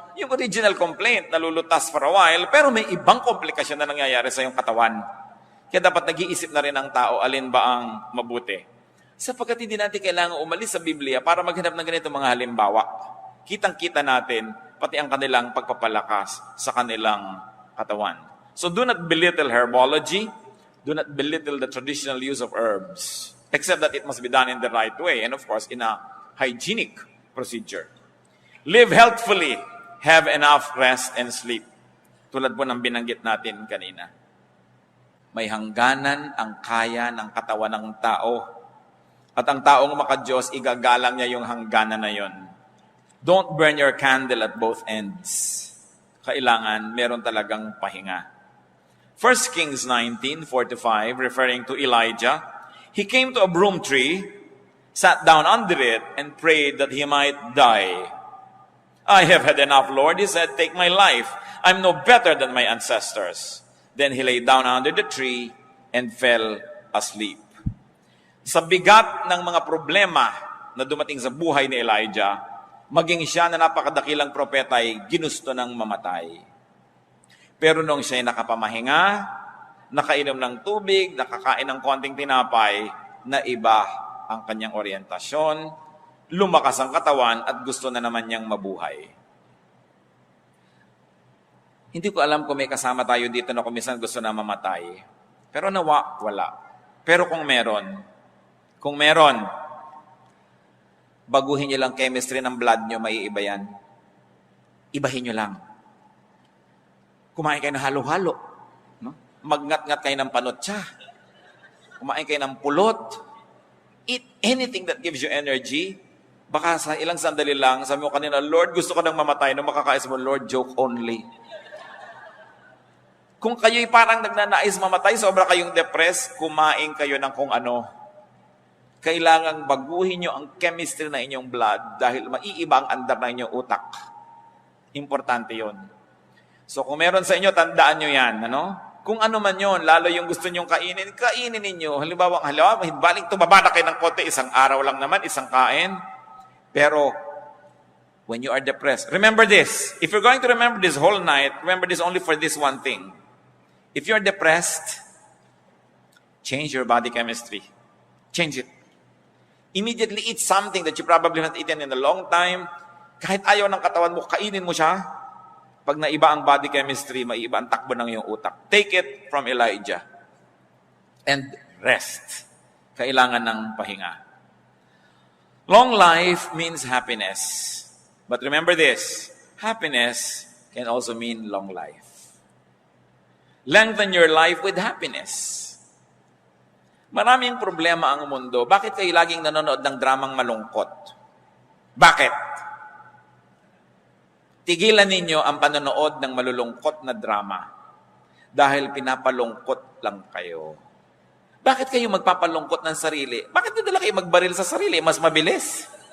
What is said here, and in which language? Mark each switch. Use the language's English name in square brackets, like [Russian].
[Filipino] Yung original complaint, nalulutas for a while, pero may ibang komplikasyon na nangyayari sa iyong katawan. Kaya dapat nag-iisip na rin ang tao, alin ba ang mabuti. Sapagkat hindi natin kailangan umalis sa Biblia para maghanap ng ganito mga halimbawa. Kitang-kita natin, pati ang kanilang pagpapalakas sa kanilang katawan. [English] So do not belittle herbology. Do not belittle the traditional use of herbs. Except that it must be done in the right way. And of course, in a hygienic procedure. Live healthfully. Have enough rest and sleep. [Filipino] Tulad po ng binanggit natin kanina. May hangganan ang kaya ng katawan ng tao. At ang taong maka-Diyos, igagalang niya yung hangganan na yon. [English] Don't burn your candle at both ends. [Filipino] Kailangan meron talagang pahinga. [English] 1 Kings 19:4-5, referring to Elijah, he came to a broom tree, sat down under it, and prayed that he might die. I have had enough, Lord, he said, take my life. I'm no better than my ancestors. Then he lay down under the tree and fell asleep. [Filipino] Sa bigat ng mga problema na dumating sa buhay ni Elijah, maging siya na napakadakilang propeta ay ginusto ng mamatay. Pero nung siya ay nakapamahinga, nakainom ng tubig, nakakain ng konting tinapay, na iba ang kanyang orientasyon, lumakas ang katawan at gusto na naman niyang mabuhay. Hindi ko alam kung may kasama tayo dito na kumisan gusto na mamatay. Pero nawa, wala. Pero kung meron, baguhin niyo lang chemistry ng blood niyo, maiiba yan. Ibahin niyo lang. Kumain kayo ng halo-halo. No? Magngat-ngat kayo ng panotsa. Kumain kayo ng pulot. [English] Eat anything that gives you energy. [Filipino] Baka sa ilang sandali lang, sabi mo kanina, Lord, gusto ko nang mamatay. Nung makakais mo, Lord, [English] joke only. [Filipino] Kung kayo'y parang nagnanais mamatay, sobra kayong depressed, kumain kayo ng kung ano. Kailangang baguhin nyo ang chemistry na inyong blood dahil maiiba ang andar na inyong utak. Importante yon. So kung meron sa inyo, tandaan nyo yan. Ano? Kung ano man yon, lalo yung gusto nyong kainin, kainin ninyo. Halimbawa, baling tumaba na kayo ng konti, isang araw lang naman, isang kain. [English] Pero, when you are depressed, remember this. If you're going to remember this whole night, remember this only for this one thing. If you're depressed, change your body chemistry. Change it. Immediately eat something that you probably haven't eaten in a long time. [Filipino] Kahit ayaw ng katawan mo, kainin mo siya. Pag naiba ang body chemistry, maiba ang takbo ng iyong utak. [English] Take it from Elijah. And rest. [Filipino] Kailangan ng pahinga. [English] Long life means happiness. But remember this, happiness can also mean long life. Lengthen your life with happiness. [Filipino] Maraming problema ang mundo. Bakit kayo laging nanonood ng dramang malungkot? Bakit? Tigilan ninyo ang panonood ng malulungkot na drama dahil pinapalungkot lang kayo. Bakit kayo magpapalungkot ng sarili? Bakit nila kayo magbaril sa sarili? Mas mabilis.